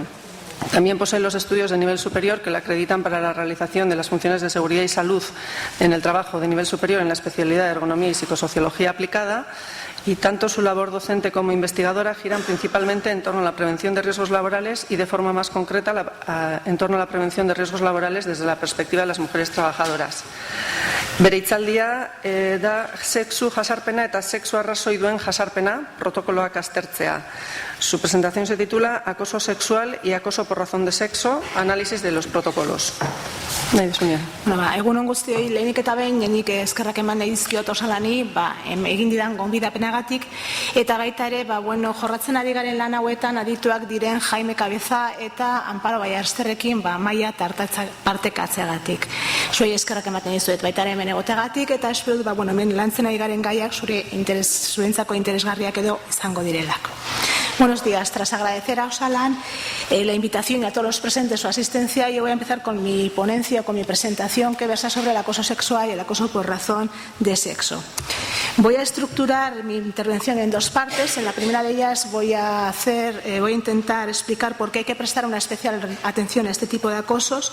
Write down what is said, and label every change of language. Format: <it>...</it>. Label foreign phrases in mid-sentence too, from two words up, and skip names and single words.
<es>También posee los estudios de nivel superior que la acreditan para la realización de las funciones de seguridad y salud en el trabajo de nivel superior en la especialidad de Ergonomía y Psicosociología aplicada, y tanto su labor docente como investigadora giran principalmente en torno a la prevención de riesgos laborales y de forma más concreta en torno a la prevención de riesgos laborales desde la perspectiva de las mujeres trabajadoras.</es> <eu>Bere hitzaldia da sexu jasarpena eta sexu arrazoi duen jasarpena protokoloak aztertzea.</eu> <es>Su presentación se titula Acoso sexual y acoso por razón de sexo, análisis de los protocolos.</es> <eu>Egunon guztioi, lehenik eta behin, nik eskerrak eman nahi dizkiot osalani, egin didan gonbidapenagatik, eta baita ere, jorratzen ari garen lan hauetan adituak diren Jaime Cabeza eta Amparo Baiarsterrekin maila partekatzeagatik. Zuei eskerrak ematen dizuet baita ere hemen egoteagatik, eta espero dut, hemen lantzen ari garen gaiak zuentzako interesgarriak edo izango direlako.</eu> <es>Buenos días. Tras agradecer a Osalan la invitación y a todos los presentes su asistencia, yo voy a empezar con mi ponencia, con mi presentación, que versa sobre el acoso sexual y el acoso por razón de sexo. Voy a estructurar mi intervención en dos partes. En la primera de ellas voy a intentar explicar por qué hay que prestar una especial atención a este tipo de acosos.</es>